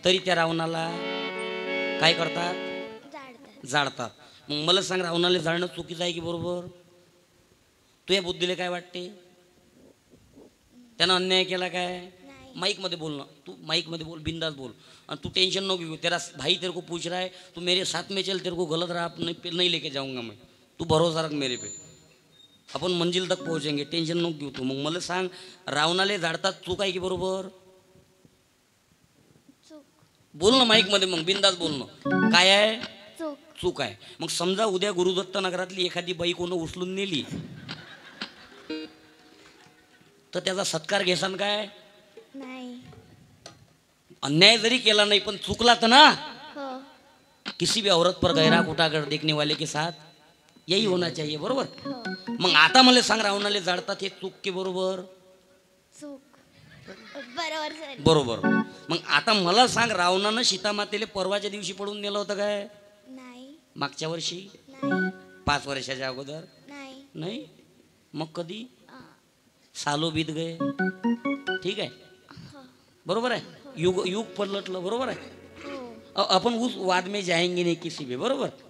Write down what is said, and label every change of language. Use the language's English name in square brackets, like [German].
[Marathi] तरी त्या रावणाला काय करतात? जाळतात. जाळतात. मग मला सांग, रावणाला जाळणं चुकीचं आहे की बरोबर? तुझ्या बुद्धीला काय वाटते? त्यानं अन्याय केला काय? नाही. माइक मध्ये बोल ना, तू माइक मध्ये बोल, बिंदास बोल. आणि तू टेंशन नको घेऊ. [Hindi] तेरा भाई तेरे को पूछ रहा है, तू मेरे साथ में चल, तेरे को गलत राह नहीं लेके जाऊंगा मैं. तू भरोसा रख मेरे पे, आपण मंजिल तक पोहोचेंगे, [Marathi] टेन्शन नको घेऊ तू. मग मला सांग, रावणाले जाळतात चूक आहे की बरोबर? चूक. बोल ना माईक मध्ये, मग बिंदास बोल ना. काय आहे? चूक. चूक आहे. मग समजा उद्या गुरुदत्त नगरातली एखादी बाई कोण उचलून नेली, तर त्याचा सत्कार घेसान काय? नाही. अन्याय जरी केला नाही, पण चुकला तर ना. हो. [Hindi] किसी भी औरत पर गहरा कुटाकर देखने वाले के साथ यही होना चाहिए, बरोबर? [Marathi] हो. मग आता मला सांग, रावणाले जाळतात हे चूक की बरोबर? चूक. बरोबर सर. बरोबर. मग आता मला सांग, रावणानं सीतामातेला परवाच्या दिवशी पळून नेलं होतं काय? नाही. मागच्या वर्षी? नाही. 5 वर्षाच्या अगोदर? नाही. नाही. मग कधी? [Hindi] सालो बीत गए, [Marathi] ठीक आहे, बरोबर आहे. युग युग पलटलं, बरोबर आहे. हो. [Hindi] आपण उस वाद में जाएंगे नाही किसी भी, बरोबर.